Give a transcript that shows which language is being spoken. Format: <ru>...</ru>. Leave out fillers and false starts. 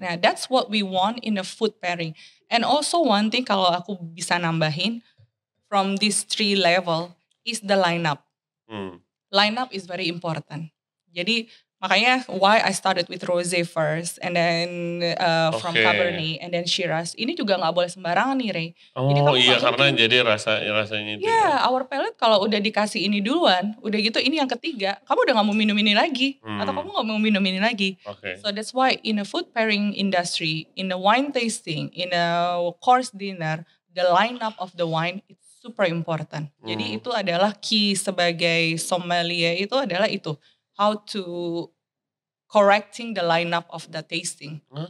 <en>Nah, that's what we want in a food pairing. And also one thing</en> <id>kalau aku bisa nambahin</id> <en>from this 3 level is the lineup. Lineup is very important.</en> <id>Jadi makanya</id> <en>why I started with Rosé first and then from Cabernet and then Shiraz.</en> <id>Ini juga gak boleh sembarangan nih, Ray. Oh iya, karena jadi rasanya itu.</id> <en>Yeah, our palate</en> <id>kalau udah dikasih ini duluan, udah gitu ini yang ketiga, kamu udah gak mau minum ini lagi. Atau kamu gak mau minum ini lagi.</id> <en>So that's why in a food pairing industry, in a wine tasting, in a course dinner, the lineup of the wine it's super important.</en> <id>Jadi itu adalah key sebagai sommelier, itu adalah itu.</id> <en>How to correcting the lineup of the tasting.</en>